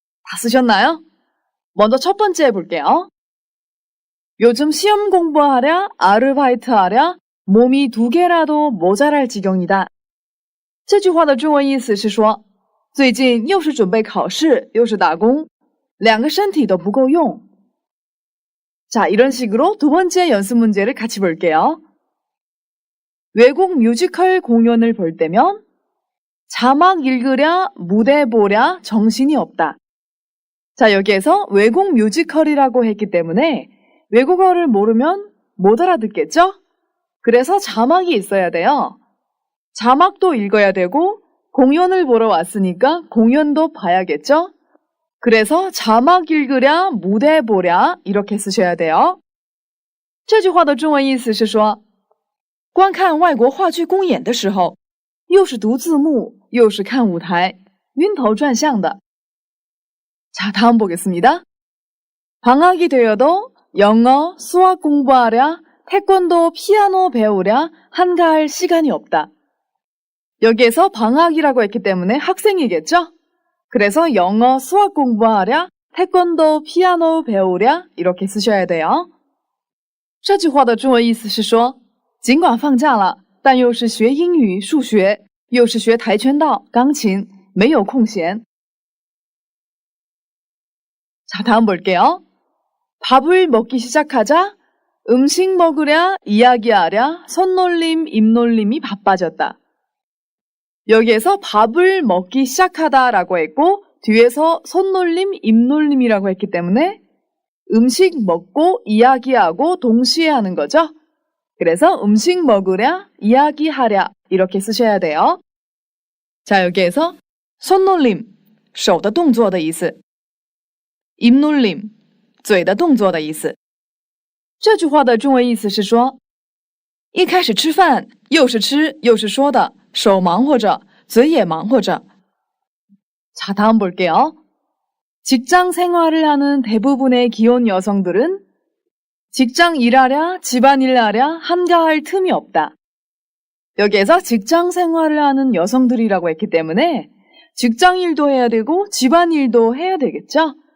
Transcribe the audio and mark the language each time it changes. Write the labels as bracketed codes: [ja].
[ko] 다 쓰셨나요? 먼저 첫 번째 해볼게요. 요즘 시험 공부하랴, 아르바이트 하랴, 몸이 2개라도 모자랄 지경이다. [zh] 这句话的中文意思是说，最近又是准备考试，又是打工，两个身体都不够用。 [ko] 자, 이런 식으로 두 번째 연습 문제를 같이 볼게요. 외국 뮤지컬 공연을 볼 때면 자막 읽으랴, 무대 보랴, 정신이 없다. 자, 여기에서 외국 뮤지컬이라고 했기 때문에 외국어를 모르면 못 알아듣겠죠? 그래서 자막이 있어야 돼요. 자막도 읽어야 되고 공연을 보러 왔으니까 공연도 봐야겠죠? 그래서 자막 읽으랴, 무대 보랴 이렇게 쓰셔야 돼요. [zh] 这句话的中文意思是说，观看外国话剧公演的时候，又是读字幕，又是看舞台，晕头转向的。 [ko] 자, 다음 보겠습니다. 방학이 되어도 영어, 수학 공부하랴, 태권도, 피아노 배우랴 한가할 시간이 없다. 여기에서 방학이라고 했기 때문에 학생이겠죠? 그래서 영어, 수학 공부하랴, 태권도, 피아노 배우랴 이렇게 쓰셔야 돼요. [zh] 这句话的中文意思是说，尽管放假了，但又是学英语、数学，又是学跆拳道、钢琴，没有空闲。 [ko] 자, 다음 볼게요. 밥을 먹기 시작하자 음식 먹으랴, 이야기하랴, 손놀림, 입놀림이 바빠졌다. 여기에서 밥을 먹기 시작하다라고 했고 뒤에서 손놀림, 입놀림이라고 했기 때문에 음식 먹고 이야기하고 동시에 하는 거죠. 그래서 음식 먹으랴, 이야기하랴 이렇게 쓰셔야 돼요. 자, 여기에서 손놀림, [zh] 手的动作的意思。 입놀림, 嘴的动作的意思。这句话的中文意思是说，一开始吃饭，又是吃又是说的，手忙活着，嘴也忙活着。 [ko] 자, 다음 볼게요. 직장 생활을 하는 대부분의 기혼 여성들은 직장 일하랴, 집안일 하랴 한가할 틈이 없다. 여기에서 직장 생활을 하는 여성들이라고 했기 때문에 직장 일도 해야 되고 집안일도 해야 되겠죠?